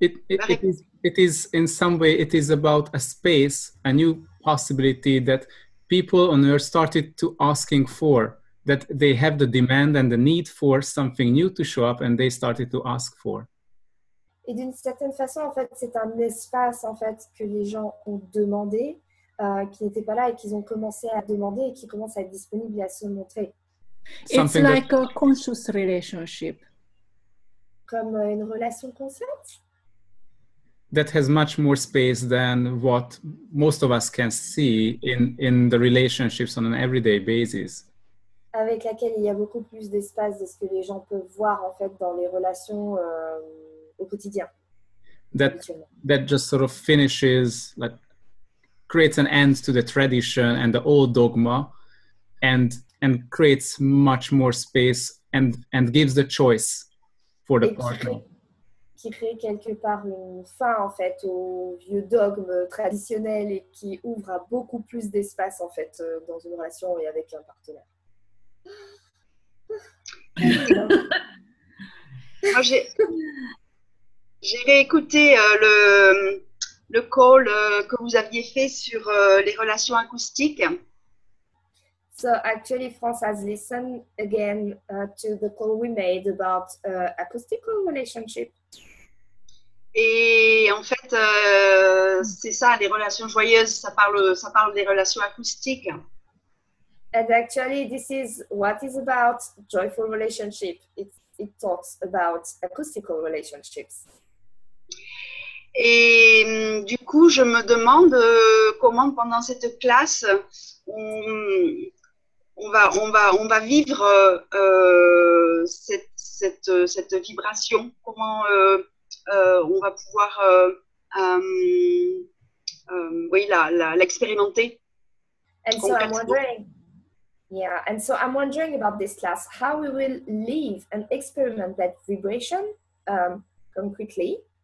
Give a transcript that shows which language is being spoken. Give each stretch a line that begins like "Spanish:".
English: It is in some way, it is about a space, a new possibility that people on earth started to asking for, that they have the demand and the need for something new to show up, and they started to ask for.
French: Et d'une certaine façon, en fait, c'est un espace en fait que les gens ont demandé, qui n'était pas là et qu'ils ont commencé à demander et qui commence à être disponible et à se montrer.
English: It's like a conscious relationship.
French: Comme une relation consciente.
English: That has much more space than what most of us can see in the relationships on an everyday basis.
French: Avec laquelle il y a beaucoup plus d'espace de ce que les gens peuvent voir en fait dans les relations au quotidien.
English: That just sort of finishes, like creates an end to the tradition and the old dogma, and creates much more space and gives the choice for the partner.
French: Qui crée quelque part une fin en fait au vieux dogme traditionnel et qui ouvre à beaucoup plus d'espace en fait dans une relation et avec un partenaire. Moi, j'ai réécouté le call que vous aviez fait sur les relations acoustiques.
English: So actually, France has listened again to the call we made about acoustical relationship.
French: Et en fait, c'est ça, les relations joyeuses, ça parle des relations acoustiques.
English: And actually, this is what is about joyful relationship. It talks about acoustical relationships.
French: Et du coup, je me demande comment pendant cette classe on va vivre cette vibration. Comment on va pouvoir l'expérimenter.
English: And so I'm wondering, and so I'm wondering about this class, how we will live and experiment that vibration concretely.